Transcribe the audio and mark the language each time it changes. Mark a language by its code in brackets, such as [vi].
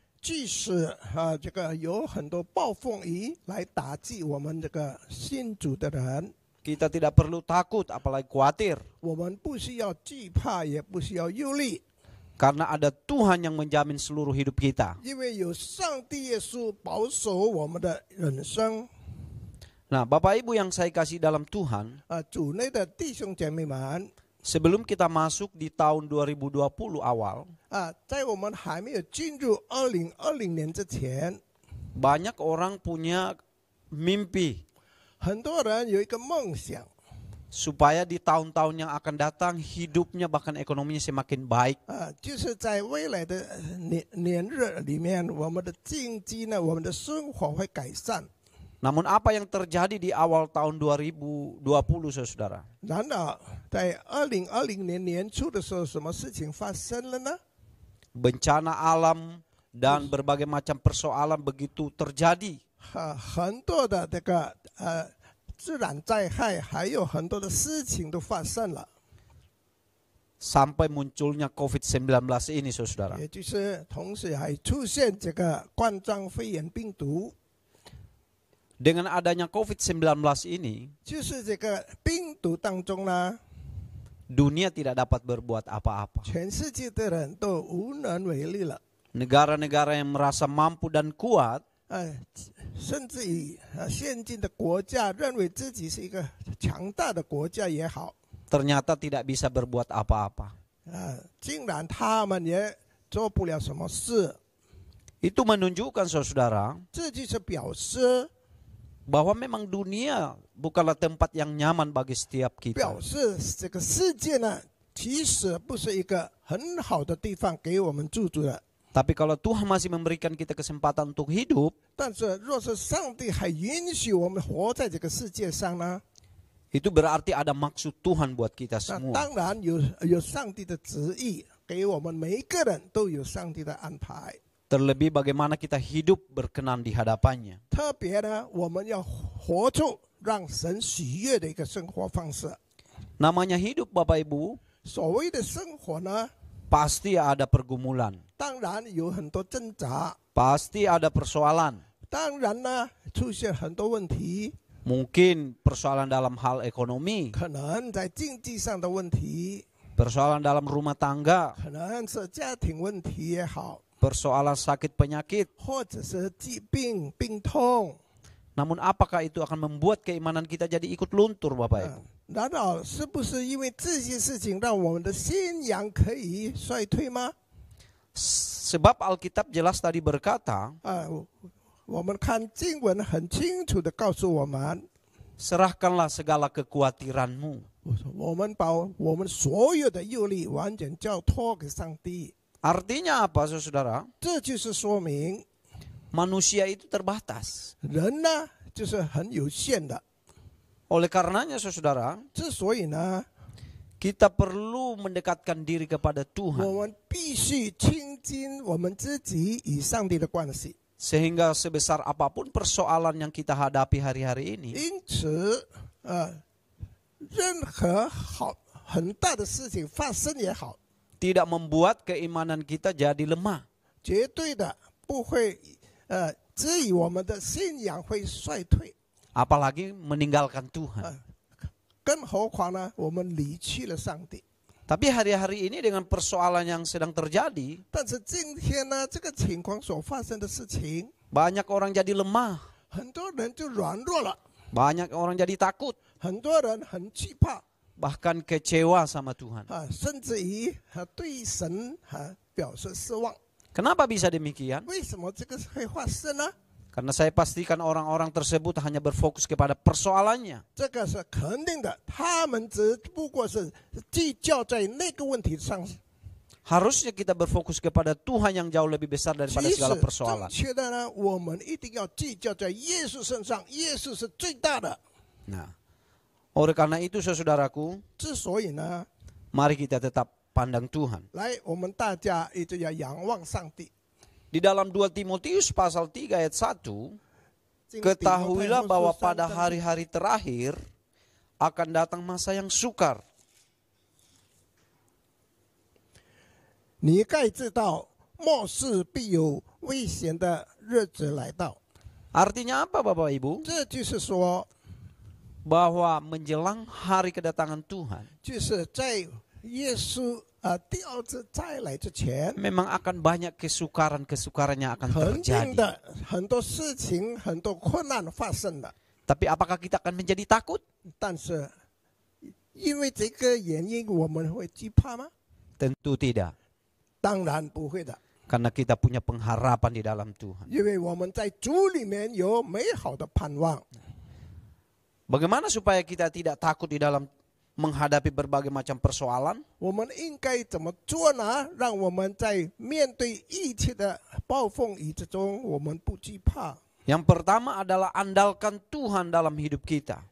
[zh] 即使这个有很多暴风雨来打击我们这个信主的人， [id] kita tidak perlu takut apalagi khawatir. [zh] 我们不需要惧怕，也不需要忧虑， [id] Karena ada Tuhan yang menjamin seluruh hidup kita. [zh] 因为有上帝耶稣保守我们的人生。 [id] Nah, Bapak Ibu yang saya kasih dalam Tuhan, [zh] 主内的弟兄姐妹们， [id] sebelum kita masuk di tahun 2020 awal, [zh] 在我们还没有进入2020年之前， [id] banyak orang punya mimpi [zh] 很多人有一个梦想， [id] supaya di tahun-tahun yang akan datang hidupnya bahkan ekonominya semakin baik. [zh] 就是在未来的年日里面，我们的经济呢，我们的生活会改善。 [id] Namun apa yang terjadi di awal tahun 2020, saudara? [zh] 然而，在2020年年初的时候，什么事情发生了呢？ [id] Bencana alam dan berbagai macam persoalan begitu terjadi. [zh] 很多的这个自然灾害，还有很多的事情都发生了。 [id] Sampai munculnya COVID-19 ini, saudara. [zh] 也就是同时还出现这个冠状肺炎病毒。 [id] Dengan adanya COVID-19 ini, [zh] 就是这个病毒当中呢， [id] dunia tidak dapat berbuat apa-apa. [zh] 全世界的人都无能为力了。 [id] Negara-negara yang merasa mampu dan kuat, [zh] 甚至于先进的国家认为自己是一个强大的国家也好， [id] ternyata tidak bisa berbuat apa-apa. [zh] 竟然他们也做不了什么事。 [id] Itu menunjukkan, saudara, [zh] 这就是表示 [id] bahwa memang dunia bukanlah tempat yang nyaman bagi setiap kita. [zh] 表示这个世界呢，其实不是一个很好的地方给我们住的。 [id] Tapi kalau Tuhan masih memberikan kita kesempatan untuk hidup, [zh] 但是若是上帝还允许我们活在这个世界上呢， [id] itu berarti ada maksud Tuhan buat kita [zh] 那 [id] semua. [zh] 当然有上帝的旨意，给我们每一个人都有上帝的安排。 [id] Terlebih bagaimana kita hidup berkenan di hadapannya. [zh] 特别呢，我们要活出让神喜悦的一个生活方式。 [id] Namanya hidup, Bapak Ibu, [zh] 所谓的生活呢， [id] pasti ada pergumulan, [zh] 当然有很多挣扎， [id] pasti ada persoalan. [zh] 当然呢出现很多问题， [id] Mungkin persoalan dalam hal ekonomi, [zh] 可能在经济上的问题， [id] persoalan dalam rumah tangga, [zh] 可能是家庭问题也好， [id] persoalan sakit penyakit. [zh] 或者是疾病病痛。 [id] Namun apakah itu akan membuat keimanan kita jadi ikut luntur, Bapak Ibu? [zh] 难道是不是因为这些事情让我们的信仰可以衰退吗？ [id] Sebab Alkitab jelas tadi berkata, [zh] 我们看经文很清楚的告诉我们， [id] serahkanlah segala kekhawatiranmu. [zh] 我们把我们所有的忧虑完全交托给上帝。 [id] Artinya apa, saudara? [zh] 这就是说明 [id] Manusia itu terbatas. [zh] 人呢就是很有限的， [id] Oleh karenanya, saudara, [zh] 之所以呢， [id] kita perlu mendekatkan diri kepada [zh] 我 [id] Tuhan. [zh] 们必须亲近我们自己与上帝的关系。 [id] Sehingga sebesar apapun persoalan yang kita hadapi hari-hari ini, [zh] 因此，任何很大的事情发生也好， [id] tidak membuat keimanan kita jadi lemah. [zh] 绝对的不会至于我们的信仰会衰退。 [id] Apalagi meninggalkan Tuhan. [zh] 更何况呢，我们离弃了上帝。 [id] Tapi hari-hari ini dengan persoalan yang sedang terjadi, [zh] 但是今天呢，这个情况所发生的事情， [id] banyak orang jadi lemah, [zh] 很多人就软弱了， [id] banyak orang jadi takut, [zh] 很多人很惧怕 [id] bahkan kecewa sama Tuhan. [zh] 甚至于对神表示失望。 [id] Kenapa bisa demikian? [zh] 为什么这个会发生呢？ [id] Karena saya pastikan orang-orang tersebut hanya berfokus kepada persoalannya. [zh] 这个是肯定的，他们只不过是聚焦在那个问题上。 [id] Harusnya kita berfokus kepada Tuhan yang jauh lebih besar daripada [zh] 其 [id] segala persoalan. [zh] 确的呢，我们一定要聚焦在耶稣身上，耶稣是最大的。 [id] Nah, oleh karena itu saudaraku, [zh] 之所以呢， [id] mari kita tetap pandang Tuhan. [zh] 来我们大家一直要仰望上帝。 [id] Di dalam 2 Timotius pasal 3 ayat 1, [zh] 经 [id] ketahuilah [zh] 提摩太后书 [id] bahwa [zh] 3 [id] pada [zh] 章 [id] hari-hari terakhir akan datang masa yang sukar. [zh] 你该知道，末世必有危险的日子来到。 [id] Artinya apa Bapak Ibu? [zh] 这就是说， [id] Bahwa menjelang hari kedatangan Tuhan, [zh] 就是在耶稣第二次再来之前， [id] memang akan banyak kesukaran-kesukaran yang akan [zh] 肯定 [id] terjadi. [zh] 的很多事情、很多困难发生了。 [id] Tapi apakah kita akan menjadi takut? [zh] 但是，因为这个原因，我们会惧怕吗？ [id] Tentu tidak. [zh] 当然不会的， [id] Karena kita punya pengharapan di dalam Tuhan. [zh] 因为我们在主里面有美好的盼望。 [id] Bagaimana supaya kita tidak takut di dalam menghadapi berbagai macam persoalan? [zh] 我们应该怎么做呢？让我们在面对一切的暴风雨之中，我们不惧怕。 [id] Yang pertama adalah andalkan Tuhan dalam hidup kita.